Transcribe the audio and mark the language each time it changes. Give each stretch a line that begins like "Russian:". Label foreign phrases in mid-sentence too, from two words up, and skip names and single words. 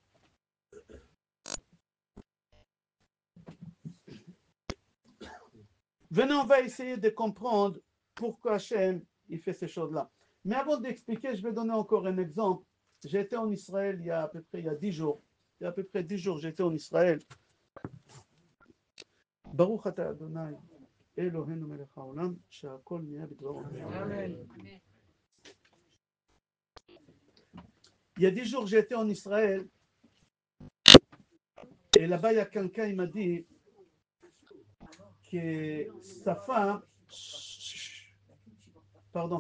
French: Venez, on va essayer de comprendre pourquoi Hachem, il fait ces choses-là. Mais avant d'expliquer, je vais donner encore un exemple. J'ai été en Israël il y a à peu près 10 jours. Il y a à peu près 10 jours, j'étais en Israël.
Hebrew: ברוך אתה אדני, אלהינו מלך העולם, שהכל נהיה בדברו. Amen.
French: Il y a 10 jours, j'étais en Israël. Et là-bas, il y a quelqu'un, il m'a dit que sa femme... Pardon.